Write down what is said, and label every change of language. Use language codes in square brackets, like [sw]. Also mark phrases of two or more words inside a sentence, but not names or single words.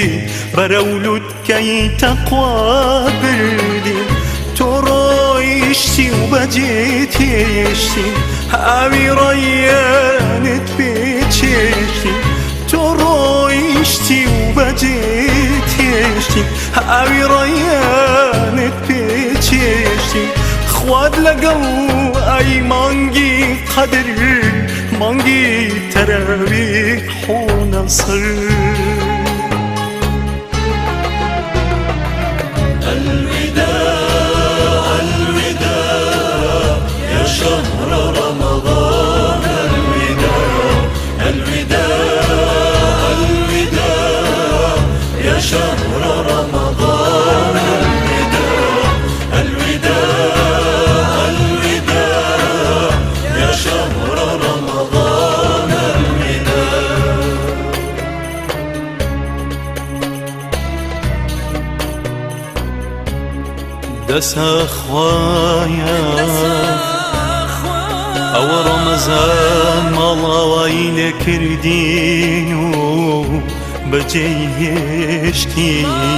[ckb] بەرە و لوتکەی تەقوا بردی تۆ ڕۆیشتی و بەجێ تێشتی ئاوی ڕەیانت پێچێشتی تۆ ڕۆیشتی و بەجێ تێشتی ئاوی ڕەیانت پێچێشتی خواد لەگەڵ ئەی مانگی قەدر مانگی تەراویح و نەسر [ar] شهر رمضان الوداع الوداع الوداع يا شهر رمضان الوداع الوداع الوداع يا شهر رمضان الوداع [ckb] دەسە خوایە ئەوە ڕەمەزان ماڵاوایی لێ کردین و بەجێی هێشتین